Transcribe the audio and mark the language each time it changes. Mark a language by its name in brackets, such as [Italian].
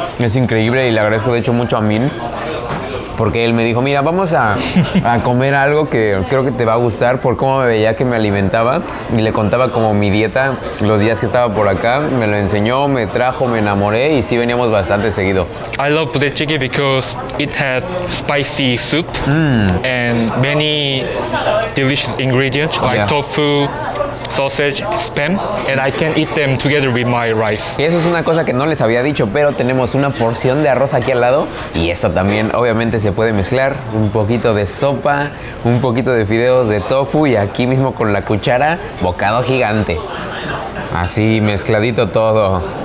[Spanish] Es increíble y le agradezco de hecho mucho a Min, porque él me dijo, mira, vamos a comer algo que creo que te va a gustar, por cómo me veía que me alimentaba, y le contaba como mi dieta los días que estaba por acá. Me lo enseñó, me trajo, me enamoré y sí veníamos bastante seguido. [English] I love budae-jjigae because it has spicy soup and many delicious ingredients like tofu, sausage, spam, and I can eat them together with my rice. [Spanish] Y eso es una cosa que no les había dicho, pero tenemos una porción de arroz aquí al lado, y esto también obviamente se puede mezclar, un poquito de sopa, un poquito de fideos de tofu, y aquí mismo con la cuchara, bocado gigante. Así mezcladito todo.